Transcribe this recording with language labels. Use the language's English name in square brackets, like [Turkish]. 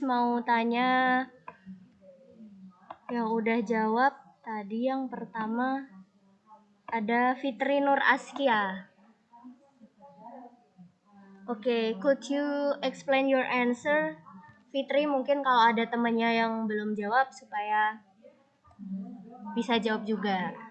[Indonesian] Mau tanya yang udah jawab tadi yang pertama ada Fitri Nur Askia. [English] Oke, could you explain your answer? [Indonesian] Fitri, mungkin kalau ada temannya yang belum jawab supaya bisa jawab juga.